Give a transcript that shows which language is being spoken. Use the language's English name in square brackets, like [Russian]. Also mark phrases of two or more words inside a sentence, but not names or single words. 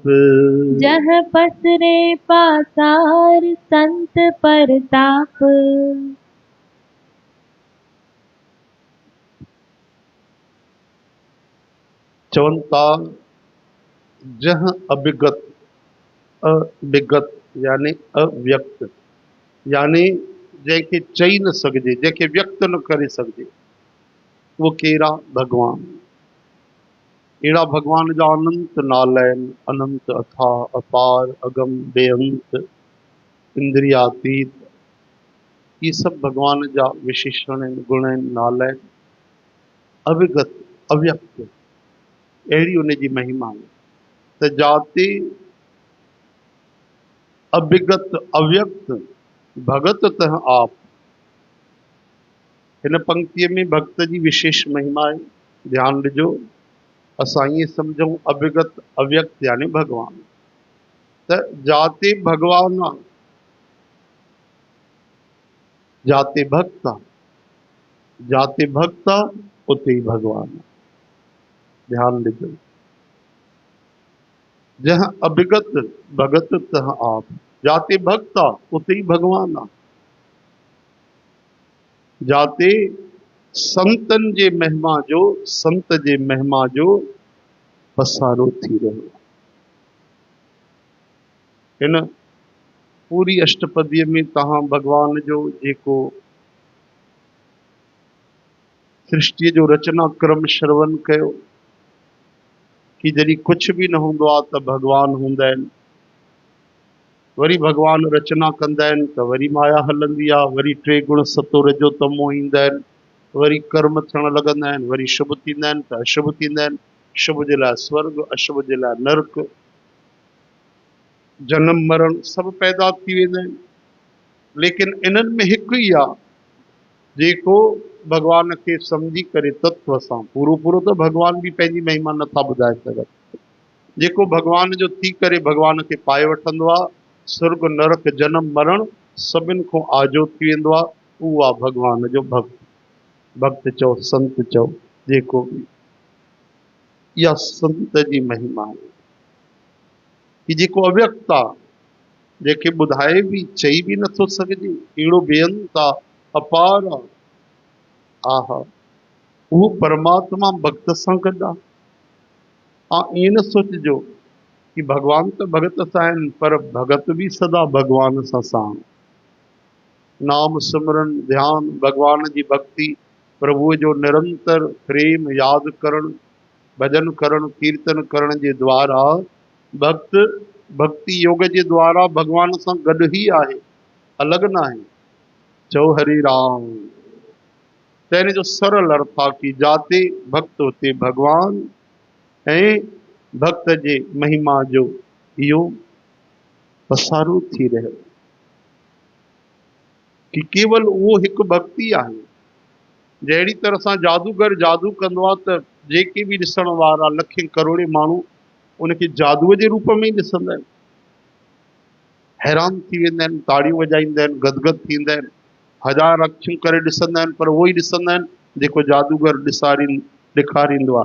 [Punjabi] जहाँ पसरे पासार संत परताप। [Sindhi] चवंता [Punjabi] जहाँ अभिगत, [Sindhi] अविगत यानी अव्यक्त, यानी जैके चई न सघिजे, जैके व्यक्त न करे सघिजे, वो केरा भगवान। अहिड़ा भगवान जा अनंत नाला आहिनि, अनंत अथाह अपार अगम बेअंत इंद्रियातीत। ये सब भगवान जा विशेषण आहिनि, गुण आहिनि, नाला आहिनि। अविगत अव्यक्त, अहिड़ी उन जी महिमा आहे। [Punjabi] त जाते अविगत अव्यक्त भगत तह आप। [Sindhi] हिन पंक्तिअ में भक्त जी विशेष महिमा आहे। ध्यानु ॾिजो, असां ईअं सम्झूं अविगत अव्यक्त यानी भगवान। त जाते भगवान आहे, जाते भक्त आहे, जाते भक्त आहे उते ई भगवान आहे। ध्यानु ॾिजो, [Punjabi] जहाँ अभिगत भगत तह आप। [Sindhi] जाते भक्त आहे उते ई भगवान आहे। जाते संतन जे महिमा जो, संत जे महिमा जो पसारो थी रहियो आहे। हिन पूरी अष्टपदीअ में तव्हां भगवान जो जेको सृष्टि जो रचना क्रम श्रवण कयो कि जॾहिं कुछ भी न हूंदो आहे त भगवान हूंदा आहिनि, वरी भगवान रचना कंदा आहिनि त वरी माया हलंदी आहे, वरी टे गुण सतो रजो तमो ईंदा आहिनि, वरी कर्म थियण लॻंदा आहिनि, वरी शुभ थींदा आहिनि त अशुभ थींदा आहिनि। शुभ जे लाइ स्वर्ग, अशुभ जे लाइ नर्क, जन्म मरण सभु पैदा थी वेंदा आहिनि। लेकिन इन्हनि में हिकु ई आहे जेको भगवान खे सम्झी करे तत्व सां, पूरो पूरो त भगवान बि पंहिंजी महिमा नथा ॿुधाए सघनि, जेको भगवान जो थी करे भगवान खे पाए वठंदो आहे, स्वर्ग नरक जन्म मरण सभिनि खां आजो थी वेंदो आहे, उहो आहे भगवान जो भक्त। भक्त चओ संत चओ जेको बि, इहा संत जी महिमा आहे कि जेको अव्यक्त आहे, जेके ॿुधाए बि चई बि नथो सघिजे, अहिड़ो बेअंत आहे, अपार आहे। आहा, उहो परमात्मा भक्त सां गॾु आहे। हा, ईअं न सोचिजो कि भगवान त भगत सां आहिनि, पर भगत बि सदा भगवान सां साण। नाम सिमरन ध्यान, भगवान जी भक्ति, प्रभुअ जो निरंतर प्रेम यादि करणु, भजन करणु, कीर्तन करण जे द्वारा भक्त भक्ति योग जे द्वारा भगवान सां गॾु ई आहे, अलॻि न आहे। चओ हरि राम। त हिन जो सरल अर्थ आहे कि जाते भक्त उते भगवान, ऐं भक्त जे महिमा जो इहो पसारो थी रहियो कि केवल उहो हिकु भक्ति आहे। जहिड़ी तरह सां जादूगर जादू कंदो आहे त जेके बि ॾिसण वारा लखे करोड़े माण्हू उनखे जादूअ जे रूप में ई ॾिसंदा आहिनि, हैरान थी वेंदा आहिनि, ताड़ियूं वॼाईंदा आहिनि, गदगद थींदा आहिनि, हजार अखियूं करे ॾिसंदा आहिनि, पर उहो ई ॾिसंदा आहिनि जेको जादूगर ॾेखारींदो आहे।